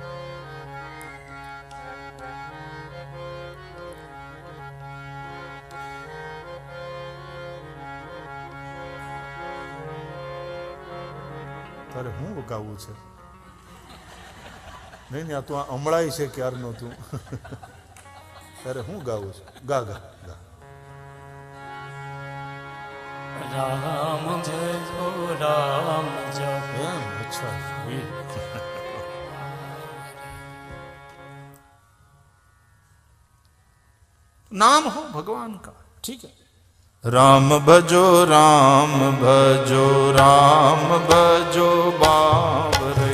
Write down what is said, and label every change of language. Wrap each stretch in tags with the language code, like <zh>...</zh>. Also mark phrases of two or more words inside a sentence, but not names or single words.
<gu>તારે હું વકાવવું છે? નહીં નહીં, આ તો હમણાં છે ક્યારનો તું. તારે હું ગાવું છે? ગા ગા ગા. રામ જપો રામ જપો. એમ? અચ્છા.</gu> <hi>नाम हो भगवान का, ठीक है. राम भजो राम भजो राम भजो बावरे.</hi>